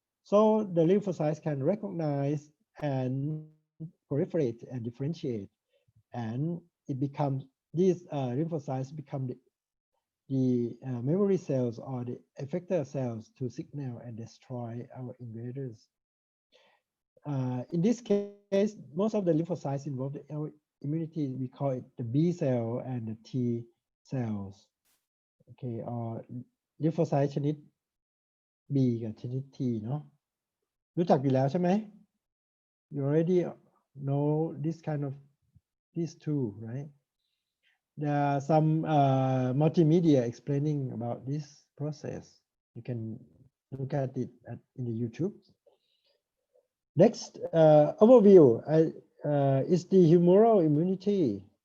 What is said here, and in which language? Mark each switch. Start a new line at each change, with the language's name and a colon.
English: So the lymphocytes can recognize and proliferate and differentiate, and it becomes these lymphocytes become the memory cells or the effector cells to signal and destroy our invaders. In this case, most of the lymphocytes involved in our immunity, we call it the B cell and the T cells. Okay, or lymphocyte
Thai: ชนิด B กับชนิด T เนาะรู้จักอยู่แล้วใช่ไหม
English: You already know this kind of these two, right? There are some multimedia explaining about this process. You can look at it in the YouTube. Next overview is the humoral immunity.